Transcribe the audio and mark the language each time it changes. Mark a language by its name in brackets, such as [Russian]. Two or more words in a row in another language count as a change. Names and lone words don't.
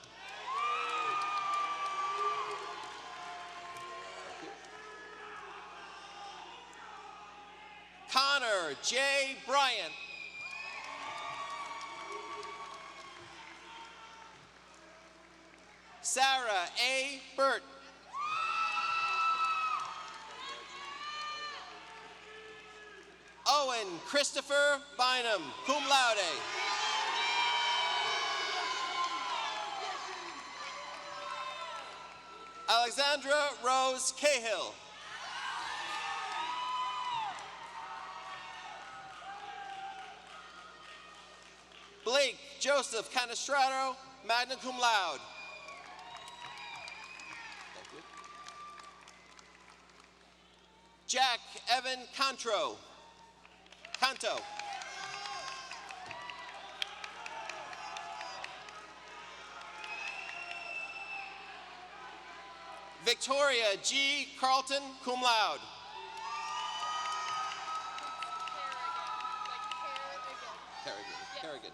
[English] Connor J. Bryant. Sarah A. Burt. Owen Christopher Bynum, [Latin] cum laude. [English] Alexandra Rose Cahill. Blake Joseph Canestraro, [Latin] magna cum laude. [English] Thank you. Jack Evan Canto. Victoria G. Carlton, [Latin] cum laude. [English] Kerrigan.